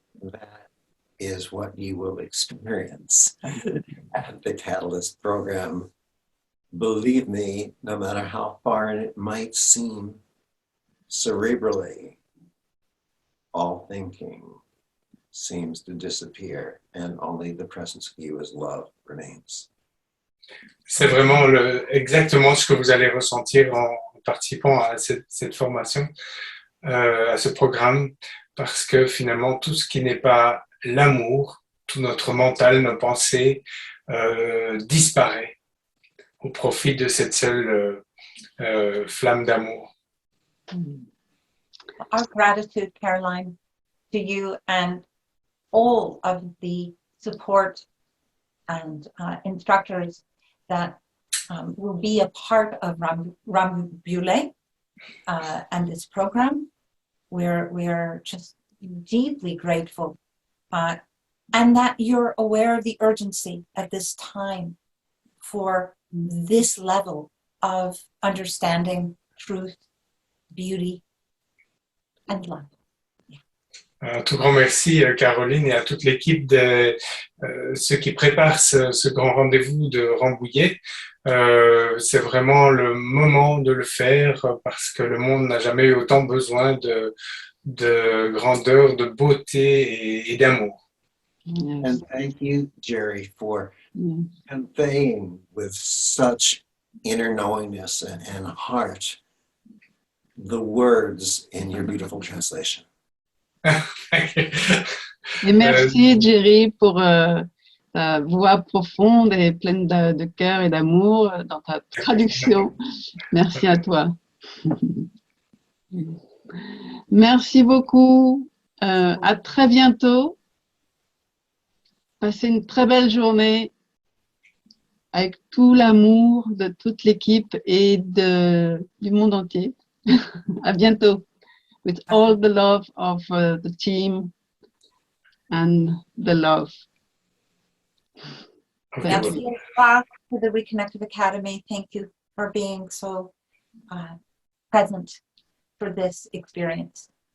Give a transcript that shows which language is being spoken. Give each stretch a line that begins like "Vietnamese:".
English: That is what you will experience at the Catalyst program. Believe me, no matter how far it might seem cerebrally, all thinking seems to disappear and only the presence of you as love remains.
French: C'est vraiment exactement ce que vous allez ressentir en participant à cette formation, à ce programme, parce que finalement, tout ce qui n'est pas l'amour, tout notre mental, nos pensées, disparaît au profit de cette seule flamme d'amour.
English: Our gratitude, Caroline, to you and all of the support and instructors that will be a part of Rambouillet and this program. We're just deeply grateful, and that you're aware of the urgency at this time for this level of understanding, truth, beauty, and love.
French: Un tout grand merci, Caroline, et à toute l'équipe de ceux qui préparent ce grand rendez-vous de Rambouillet. C'est vraiment le moment de le faire parce que le monde n'a jamais eu autant besoin de grandeur, de beauté et d'amour.
English: Yes. And thank you, Jerry, for Yes. conveying with such inner knowingness and heart the words in your beautiful translation.
French: Et merci, Jerry, pour ta voix profonde et pleine de cœur et d'amour dans ta traduction. Merci à toi. Merci beaucoup. À très bientôt. Passez une très belle journée avec tout l'amour de toute l'équipe et du monde entier. À bientôt.
English: With all the love of the team and the love. Merci to the Reconnective Academy. Thank you for being so present for this experience.